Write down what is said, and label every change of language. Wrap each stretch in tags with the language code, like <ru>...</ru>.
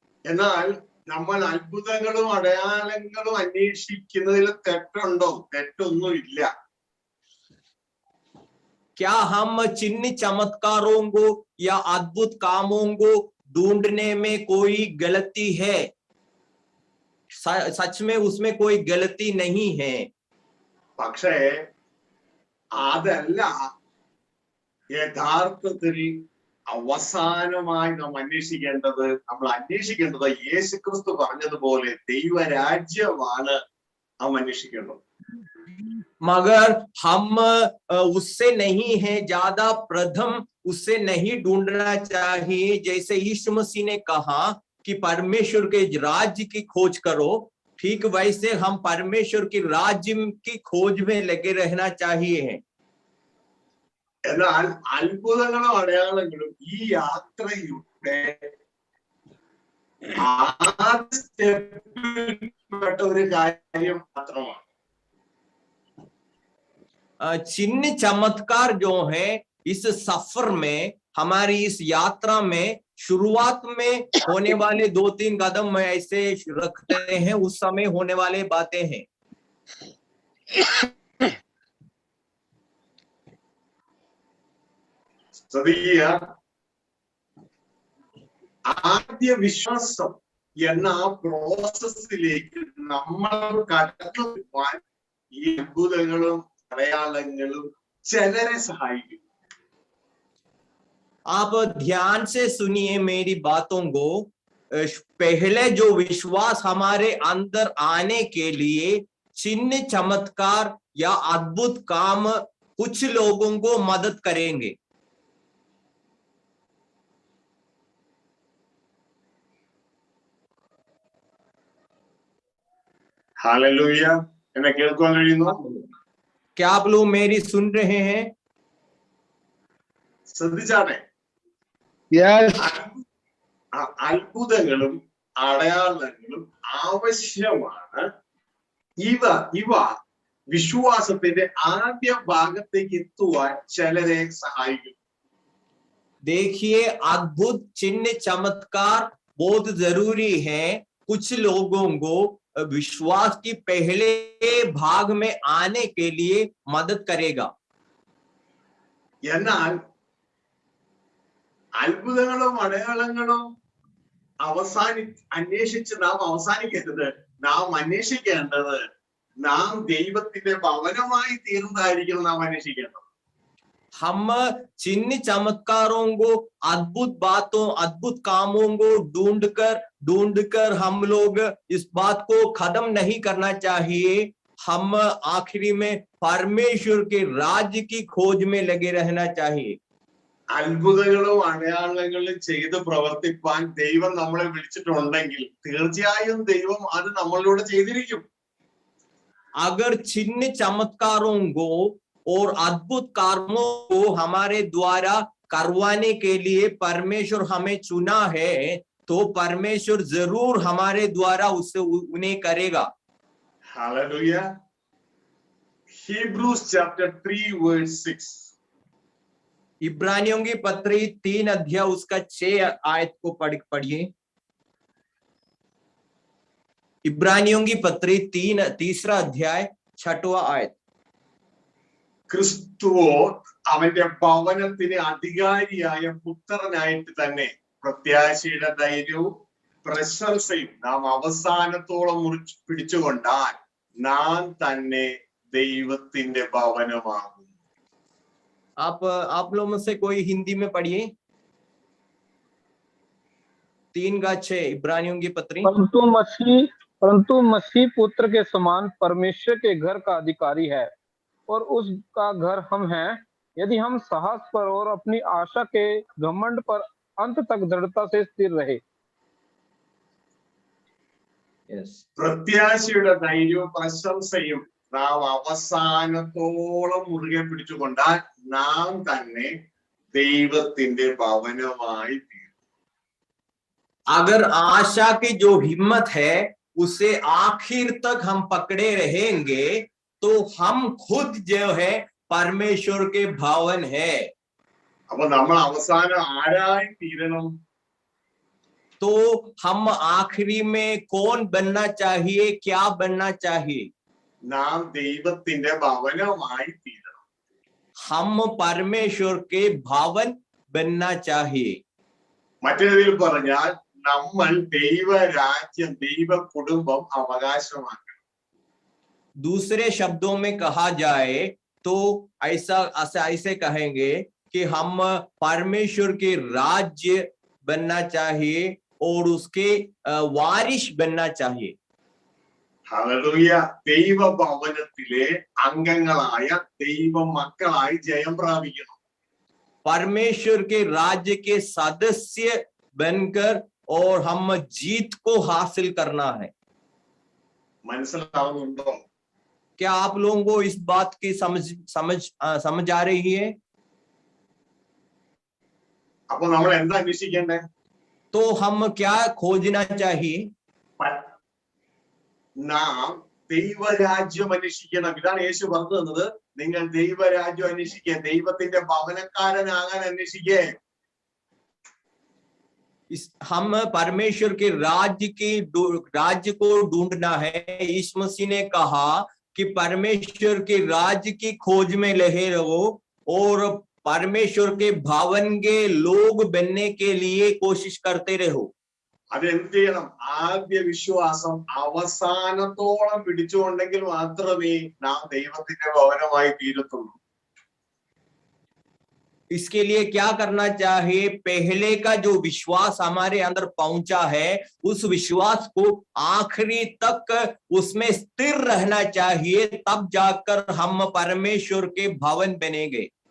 <ml>എന്നാൽ നമ്മൾ അത്ഭുതങ്ങളും അടയാളങ്ങളും അന്വേഷിക്കുന്നതിൽ തെറ്റുണ്ടോ? തെറ്റൊന്നുമില്ല.</ml> <hi>क्या हम चिन्ह चमत्कारों को या अद्भुत कामों को ढूंढने में कोई गलती है? सच में उसमें कोई गलती नहीं है।</hi> <ml>പക്ഷേ അതല്ല യഥാർത്ഥത്തിൽ അവസാനമായി നാം അന്വേഷിക്കേണ്ടത്. നമ്മൾ അന്വേഷിക്കേണ്ടത് യേശുക്രിസ്തു പറഞ്ഞതുപോലെ ദൈവരാജ്യമാണ് നാം അന്വേഷിക്കേണ്ടത്.</ml> <hi>मगर हम उससे नहीं है, ज्यादा प्रथम उससे नहीं ढूंढना चाहिए। जैसे यीशु मसीह ने कहा कि परमेश्वर के राज्य की खोज करो, ठीक वैसे हम परमेश्वर के राज्य की खोज में लगे रहना चाहिए।</hi> <ml>എന്നാൽ അത്ഭുതങ്ങളും അടയാളങ്ങളും ഈ യാത്രയുടെ ആദ്യ സ്റ്റെപ്പിൽപ്പെട്ട ഒരു കാര്യം മാത്രമാണ്.</ml> <hi>चिन्ह चमत्कार जो है इस सफर में, हमारी इस यात्रा में शुरुआत में होने वाले 2-3 कदम में ऐसे रखते हैं, उस समय होने वाले बातें हैं।</hi> <ml>ശ്രദ്ധിക്കുക, ആദ്യ വിശ്വാസം എന്ന ആ പ്രോസസ്സിലേക്ക് നമ്മൾ കടന്നു പോകാൻ ഈ അത്ഭുതങ്ങളും അടയാളങ്ങളും ചിലരെ സഹായിക്കും.</ml> <hi>आप ध्यान से सुनिए मेरी बातों को। पहले जो विश्वास हमारे अंदर आने के लिए चिन्ह चमत्कार या अद्भुत काम कुछ लोगों को मदद करेंगे।</hi> <ml>ഹല്ലേലൂയ. എന്നെ കേൾക്കാൻ കഴിയുന്നു?</ml> <hi>क्या आप लोग मेरी सुन रहे हैं?</hi> <ml>ശ്രദ്ധിച്ചാണേ,</ml> <en>Yes.</en> <ml>അത്ഭുതങ്ങളും അടയാളങ്ങളും ആവശ്യമാണ്. ഇവ വിശ്വാസത്തിന്റെ ആദ്യ ഭാഗത്തേക്ക് എത്തുവാൻ ചിലരെ സഹായിക്കും.</ml> <hi>देखिए, अद्भुत चिन्ह चमत्कार बहुत जरूरी है, कुछ लोगों को विश्वास की पहले भाग में आने के लिए मदद करेगा।</hi> <ml>എന്നാൽ അത്ഭുതങ്ങളും അടയാളങ്ങളും അന്വേഷിച്ച് നാം അവസാനിക്കരുത്. നാം അന്വേഷിക്കേണ്ടത് നാം ദൈവത്തിന്റെ ഭവനമായി തീർന്നതായിരിക്കണം നാം അന്വേഷിക്കേണ്ടത്.</ml> <hi>हम चिन्ह चमत्कारों को, अद्भुत बातों, अद्भुत कामों को ढूंढकर हम लोग इस बात को खत्म नहीं करना चाहिए। हम आखिरी में परमेश्वर के राज्य की खोज में लगे रहना चाहिए।</hi> <ml>അത്ഭുതങ്ങളും അടയാളങ്ങളും ചെയ്ത് പ്രവർത്തിപ്പാൻ ദൈവം നമ്മളെ വിളിച്ചിട്ടുണ്ടെങ്കിൽ തീർച്ചയായും ദൈവം അത് നമ്മളിലൂടെ ചെയ്തിരിക്കും.</ml> <hi>अगर चिन्ह चमत्कारों को और अद्भुत कार्यों को हमारे द्वारा करवाने के लिए परमेश्वर हमें चुना है, तो परमेश्वर जरूर हमारे द्वारा उन्हें करेगा।</hi> <en>Hallelujah. Hebrews chapter 3 verse 6.</en> <hi>इब्रानियों की पत्री 3 अध्याय उसका 6 आयत को पढ़िए। इब्रानियों की पत्री 3 अध्याय 6वां आयत।</hi> <ml>ക്രിസ്തുവോ അവന്റെ ഭവനത്തിന് അധികാരിയായ പുത്രനായിട്ട് തന്നെ പ്രത്യാശയുടെ ധൈര്യവും പ്രശംസയും നാം അവസാനത്തോളം മുറിച്ചു പിടിച്ചുകൊണ്ടാൽ നാം തന്നെ ദൈവത്തിന്റെ ഭവനമാകും.</ml> <hi>आप लोगों में से कोई हिंदी में पढ़िए 3:6 इब्रानियों की पत्री। परंतु मसीह पुत्र के समान परमेश्वर के घर का अधिकारी है और उसका घर हम हैं, यदि हम साहस पर और अपनी आशा के घमंड पर अंत तक दृढ़ता से स्थिर रहे।</hi> <ml>പ്രത്യാശയുടെ ധൈര്യവും പ്രശംസയും നാം അവസാനത്തോളം മുറുകെ പിടിച്ചുകൊണ്ടാൽ നാം തന്നെ ദൈവത്തിന്റെ ഭവനമായി തീരും.</ml> <hi>अगर आशा की जो हिम्मत है उसे आखिर तक हम पकड़े रहेंगे तो हम खुद जो है परमेश्वर के भवन है।</hi> <ml>അപ്പൊ നമ്മൾ അവസാനം ആരായി തീരണം?</ml> <hi>तो हम आखिरी में कौन बनना चाहिए, क्या बनना चाहिए?</hi> <ml>നാം ദൈവത്തിന്റെ ഭവനമായി തീരണം.</ml> <hi>हम परमेश्वर के भवन बनना चाहिए।</hi> <ml>മറ്റൊരു രീതിയിൽ പറഞ്ഞാൽ നമ്മൾ ദൈവരാജ്യം ദൈവ കുടുംബം അവകാശമാക്കണം.</ml> <hi>दूसरे शब्दों में कहा जाए तो ऐसे कहेंगे कि हम परमेश्वर के राज्य बनना चाहिए और उसके वारिश बनना चाहिए।</hi> <ml>ഹല്ലേലൂയ. ദൈവ ഭവനത്തിലെ അംഗങ്ങളായ ദൈവ മക്കളായി ജയം പ്രാപിക്കണം.</ml> <hi>परमेश्वर के राज्य के सदस्य बनकर और हम जीत को हासिल करना है।</hi> <ml>മനസ്സിലാവുന്നുണ്ടോ?</ml> <hi>क्या आप लोगों को इस बात की समझ आ रही है?</hi> <ml>അപ്പൊ നമ്മൾ എന്താ അന്വേഷിക്കേണ്ടേ?</ml> <hi>तो हम क्या खोजना चाहिए?</hi> <ml>നാം ദൈവരാജ്യം അന്വേഷിക്കണം. ഇതാണ് യേശു പറഞ്ഞു തന്നത്. നിങ്ങൾ ദൈവരാജ്യം അന്വേഷിക്കുക, ദൈവത്തിന്റെ ഭവനക്കാരനാകാൻ അന്വേഷിക്കേ.</ml> <hi>हम परमेश्वर के राज्य को ढूंढना है। यीशु मसीह ने कहा कि परमेश्वर के राज्य की खोज में लगे रहो और परमेश्वर के भवन के लोग बनने के लिए कोशिश करते रहो।</hi> <ml>അതെന്ത് ചെയ്യണം? ആദ്യ വിശ്വാസം അവസാനത്തോളം പിടിച്ചുകൊണ്ടെങ്കിൽ മാത്രമേ നാം ദൈവത്തിന്റെ ഭവനമായി തീരത്തുള്ളൂ.</ml> <hi>इसके लिए क्या करना चाहिए? पहले का जो विश्वास हमारे अंदर पहुंचा है उस विश्वास को आखिरी तक उसमें स्थिर रहना चाहिए, तब जाकर हम परमेश्वर के भवन बनेंगे।</hi>